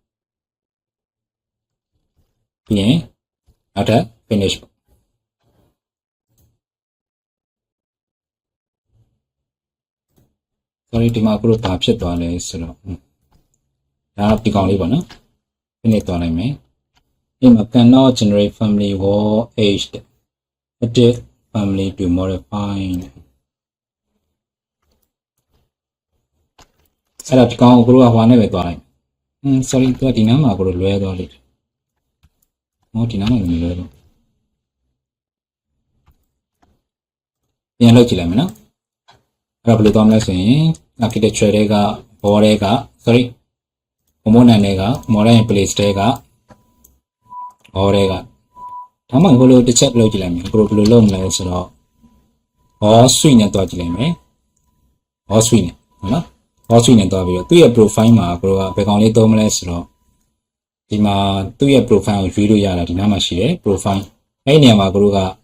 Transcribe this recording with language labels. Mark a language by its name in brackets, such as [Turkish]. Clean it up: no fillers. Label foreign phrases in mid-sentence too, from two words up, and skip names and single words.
[Burmese] ပြီးရင်နောက်ထပ် finish sorry ဒီမှာကိုတို့ဘာဖြစ်သွားလဲဆိုတော့ဒါဒီကောင်လေးပေါ့နော် finish သွားလိုက်မယ်ဒီမှာ [English] cannot generate family wall aged edit family to modify [Burmese] အဲ့ဒါဒီကောင်ကိုတို့ကဟွာနဲ့ပဲသွားလိုက်sorry သူကဒီနားမှာကိုတို့လွဲသွားလိမ့်ဟောဒီနားမှာမလွဲတော့ ပြန်လုပ်ကြည့်လိုက်မယ်နော်အဲ့တော့ဘယ်လိုသွားမလဲဆိုရင် architecture တွေက wall တွေက sorry component တွေက [English] model in place [Burmese] တွေက wall တွေကဒါမှမဟုတ်လို့တစ်ချက်လုပ်ကြည့်လိုက်မယ်ကိုတို့ဘယ်လိုလုပ်မလဲဆိုတော့ [English] wall suite [Burmese] နဲ့တွားကြည့်လိုက်မယ် [English] wall suite [Burmese] နဲ့ဟုတ်နော် [English] wall suite [Burmese] နဲ့တွားပြီးတော့သူ့ရဲ့ profile မှာကိုတို့ကဘယ်ကောင်လေးသုံးမလဲဆိုတော့ဒီမှာသူ့ရဲ့ profile ကိုရွေးလို့ရတာဒီနားမှာရှိတယ် profile အဲ့ဒီနေရာမှာကိုတို့က